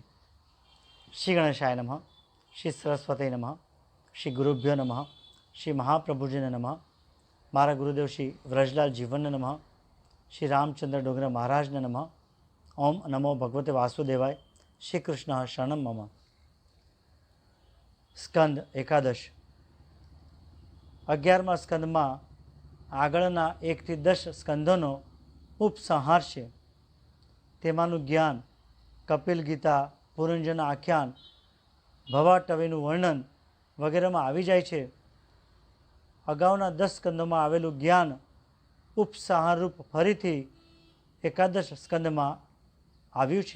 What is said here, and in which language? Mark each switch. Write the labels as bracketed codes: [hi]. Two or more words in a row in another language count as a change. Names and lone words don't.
[sa] श्री गणेशाय नमः, श्री सरस्वती नमः, श्री गुरुभ्यो नमः, [gu] શ્રી મહાપ્રભુજીને નમઃ, મારા ગુરુદેવ શ્રી વ્રજલાલ જીવનને નમઃ, શ્રી રામચંદ્ર ડોગરા મહારાજને નમઃ। [sa] ओम नमो भगवते वासुदेवाय। श्री कृष्ण शरणम मम। [gu] સ્કંદ એકાદશ 11મા સ્કંદમાં આગળના 1 થી 10 સ્કંદોનો ઉપસંહાર છે। તેમાંનું જ્ઞાન, કપિલ ગીતા, પુરંજન આખ્યાન, ભવાટવીનું વર્ણન વગેરેમાં આવી જાય છે। અગાઉના 10 સ્કંદોમાં આવેલું જ્ઞાન ઉપસંહાર રૂપ ફરીથી એકાદશ સ્કંદમાં આવ્યું છે।